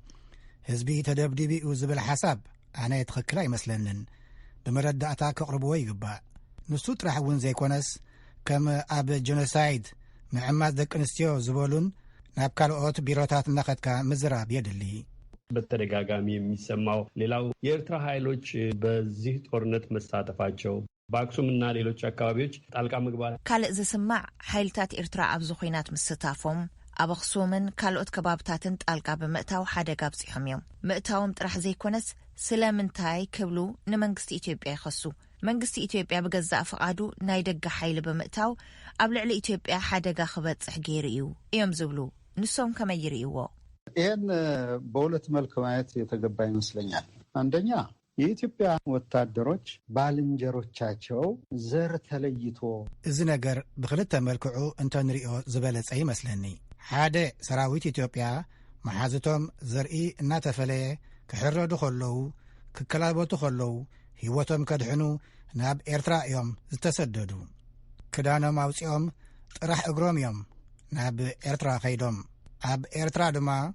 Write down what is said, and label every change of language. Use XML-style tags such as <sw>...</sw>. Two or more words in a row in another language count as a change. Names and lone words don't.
<ti>ህዝቢ ተደብዲቢኡ ዝብል ሓሳብ ኣነ ትኽክል ኣይመስለንን። ብመረዳእታ ከቕርብዎ ይግባእ። ንሱ ጥራሕ እውን ዘይኮነስ ከም ኣብ ጀኖሳይድ ምዕማስ ደቂ ኣንስትዮ ዝበሉን ናብ ካልኦት ቢሮታት እናኸድካ ምዝራብ የድሊ።</ti> <am>በተደጋጋሚ የሚሰማው ሌላው የኤርትራ ኃይሎች በዚህ ጦርነት መሳተፋቸው በአክሱምና ሌሎች አካባቢዎች ጣልቃ መግባት</am> <ti>ካልእ ዝስማዕ ሓይልታት ኤርትራ ኣብ ዝኾይናት ምስታፎም ኣብ ኣክሱምን ካልኦት ከባብታትን ጣልቃ ብምእታው ሓደጋ ኣብጽሖም እዮም። ምእታዎም ጥራሕ ዘይኮነስ ስለምንታይ ክብሉ ንመንግስቲ ኢትዮጵያ ይኸሱ። መንግስቲ ኢትዮጵያ ብገዛእ ፍቓዱ ናይ ደገ ሓይሊ ብምእታው ኣብ ልዕሊ ኢትዮጵያ ሓደጋ ክበጽሕ ገይሩ እዩ እዮም ዝብሉ። ንሶም ከመይ ይርእይዎ?</ti> <am>ይህን በሁለት መልክ ማየት የተገባ ይመስለኛል። አንደኛ የኢትዮጵያ ወታደሮች ባልንጀሮቻቸው ዘር ተለይቶ</am> <ti>እዚ ነገር ብክልተ መልክዑ እንተንሪኦ ዝበለጸ ይመስለኒ። ሓደ ሰራዊት ኢትዮጵያ መሓዝቶም ዘርኢ እናተፈለየ ክሕረዱ ከለዉ ክከላበቱ ከለዉ ህይወቶም ከድሕኑ ናብ ኤርትራ እዮም ዝተሰደዱ። ክዳኖም ኣውፂኦም ጥራሕ እግሮም እዮም ናብ ኤርትራ ኸይዶም። ኣብ ኤርትራ ድማ</ti>